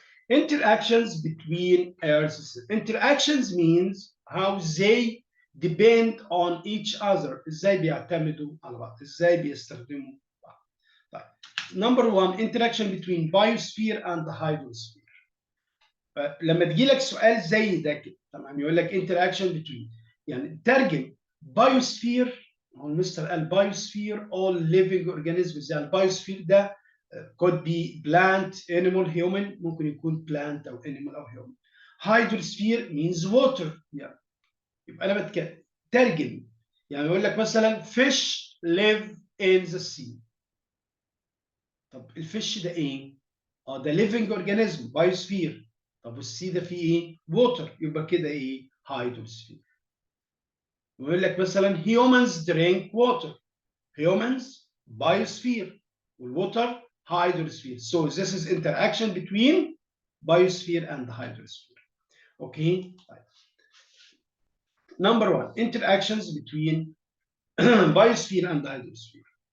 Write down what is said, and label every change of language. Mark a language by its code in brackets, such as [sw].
[en] Interactions between Earths. Interactions means how they depend on each other. [ar] ازاي بيعتمدوا على بعض. ازاي بيستخدموا بعض. طيب. [en] Number one, interaction between biosphere and the hydrosphere. [ar] لما تجي لك سؤال زي ده كده تمام يقول لك [en] interaction between [ar] يعني ترجم biosphere. هو المستر قال [en] biosphere all living organisms. [ar] يعني البايوسفير ده [en] could be plant, animal, human. [ar] ممكن يكون plant أو animal أو human. [en] Hydrosphere means water. [ar] يعني يبقى أنا بترجم. يعني يقول لك مثلا [en] fish live in the sea. [ar] طب الفيش ده إيه؟ ده [en] living organism biosphere. [ar] طب والسي ده فيه إيه؟ water. يبقى كده إيه؟ hydrosphere. يقول لك مثلا [en] humans drink water. Humans biosphere. والwater hydrosphere. So this is interaction between biosphere and hydrosphere. Okay. Number one, interactions between biosphere and hydrosphere.